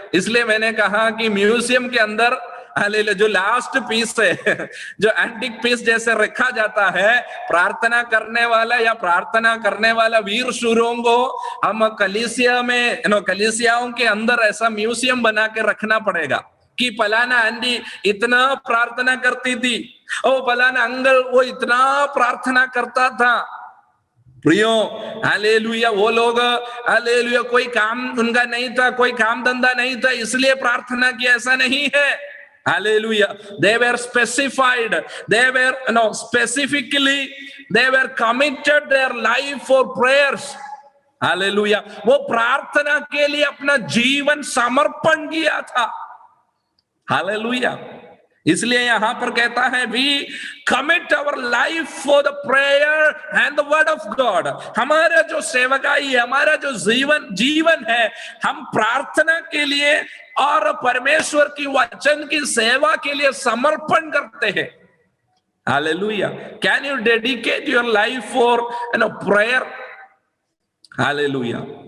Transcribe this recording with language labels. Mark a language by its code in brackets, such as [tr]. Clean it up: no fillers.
[hi] इसलिए मैंने कहा कि म्यूजियम के अंदर, हालेलुया, जो लास्ट पीस है, जो एंटिक पीस जैसे रखा जाता है, प्रार्थना करने वाला या प्रार्थना करने वाला वीर शूरों को हम कलीसिया में, कलीसियाओं के अंदर ऐसा म्यूजियम बना के रखना पड़ेगा कि फलाना आंटी इतना प्रार्थना करती थी, ओ फलाना अंकल वो इतना प्रार्थना करता था। प्रियो, हालेलुया, वो लोग, हालेलुया, कोई काम उनका नहीं था, कोई काम धंधा नहीं था, इसलिए प्रार्थना की, ऐसा नहीं है। [en] Hallelujah. They were specified. They were, specifically, they were committed their life for prayers. Hallelujah. [hi] वो प्रार्थना के लिए अपना जीवन समर्पण किया था। [en] Hallelujah. [hi] इसलिए यहां पर कहता है, [en] we commit our life for the prayer and the word of God. [hi] हमारा जो सेवकाई है, हमारा जो जीवन है, हम प्रार्थना के लिए और परमेश्वर की वचन की सेवा के लिए समर्पण करते हैं। Hallelujah. [en] Can you dedicate your life for prayer? Hallelujah.